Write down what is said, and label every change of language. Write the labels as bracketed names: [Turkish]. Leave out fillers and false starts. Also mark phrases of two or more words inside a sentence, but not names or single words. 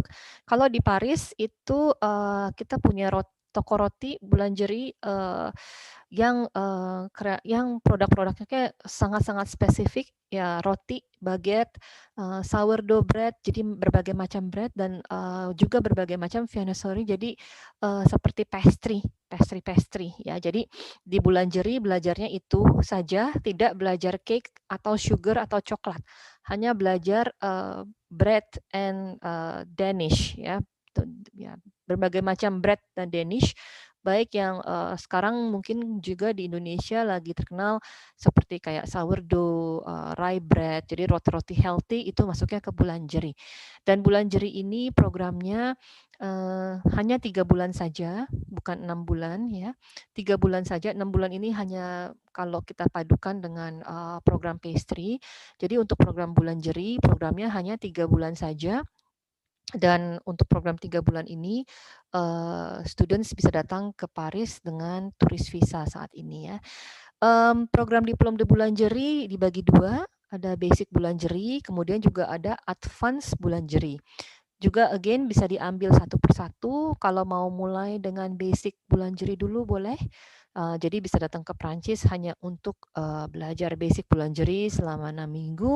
[Indonesian] Kalau di Paris itu kita punya toko roti boulangerie yang produk-produknya kayak sangat-sangat spesifik, ya roti, baguette, [English] sourdough bread, [Indonesian] jadi berbagai macam bread, dan juga berbagai macam viennoiserie, jadi seperti pastry ya. Jadi di boulangerie belajarnya itu saja, tidak belajar cake atau sugar atau coklat, hanya belajar [English] bread and Danish [Indonesian] ya, berbagai macam bread dan Danish, baik yang sekarang mungkin juga di Indonesia lagi terkenal seperti kayak sourdough, [English] rye bread, [Indonesian] jadi roti-roti healthy itu masuknya ke boulangerie. Dan boulangerie ini programnya hanya 3 bulan saja, bukan 6 bulan ya. 3 bulan saja, 6 bulan ini hanya kalau kita padukan dengan program pastry. Jadi untuk program boulangerie, programnya hanya 3 bulan saja. Dan untuk program 3 bulan ini, students bisa datang ke Paris dengan turis visa saat ini ya. Program [French] diplom de boulangerie [Indonesian] dibagi 2, ada basic boulangerie, kemudian juga ada advance boulangerie. Juga again bisa diambil satu persatu, kalau mau mulai dengan basic boulangerie dulu boleh. Jadi bisa datang ke Prancis hanya untuk belajar basic boulangerie selama 6 minggu.